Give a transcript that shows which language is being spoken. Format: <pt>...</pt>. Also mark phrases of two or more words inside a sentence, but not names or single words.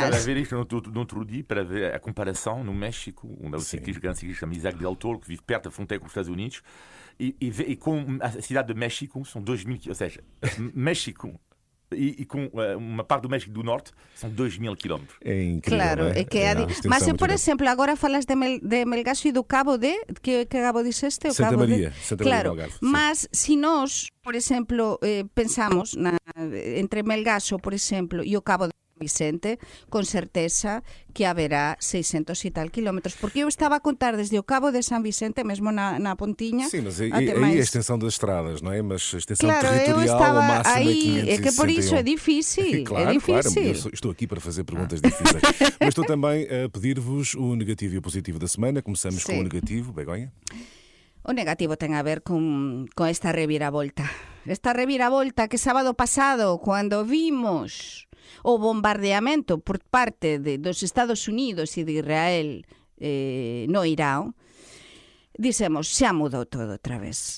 <pt>Para ver isto no outro dia, para ver a comparação no México, um grande ciclista chama Isaac Del Toro, que vive perto da fronteira com os Estados Unidos, e com a cidade de México, são 2.000 km, ou seja, México e com uma parte do México do Norte são 2.000 km. É incrível. Claro, é que mas por exemplo, agora falas de Melgaço e do Cabo de que Cabo disseste? Santa Maria, claro, Algarve, mas se nós, por exemplo, pensamos entre Melgaço,</pt> <gl>por exemplo, e o Cabo de Vicente, con certeza que haberá 600 e tal kilómetros, porque eu estaba a contar desde o Cabo de San Vicente, mesmo na pontiña.</gl> <pt>Sim, mas aí é a extensão das estradas, não é? Mas a extensão territorial, eu estava o máximo aí, é 561. É que por isso é difícil. Claro, é difícil. Claro, eu estou aqui para fazer perguntas difíceis. Mas estou também a pedir-vos o negativo e o positivo da semana. Começamos com o negativo, Begonha.</pt> <gl>O negativo ten a ver con esta reviravolta. Esta reviravolta que sábado pasado, cuando vimos o bombardeamento por parte dos Estados Unidos e de Israel no Irán, dixemos, xa mudou todo outra vez.</gl>